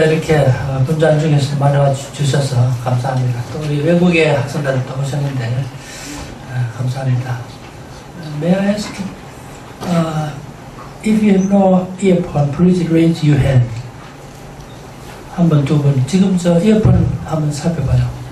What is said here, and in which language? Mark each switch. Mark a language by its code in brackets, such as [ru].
[ko] 이렇게 분장 중에서 많이 주셔서 감사합니다. 또 우리 외국의 학생들도 오셨는데 감사합니다. [en] May I ask, if you have no earphone, please raise your hand. [ko] 한 번, 두 번. 지금 저 이어폰 한번 살펴봐요.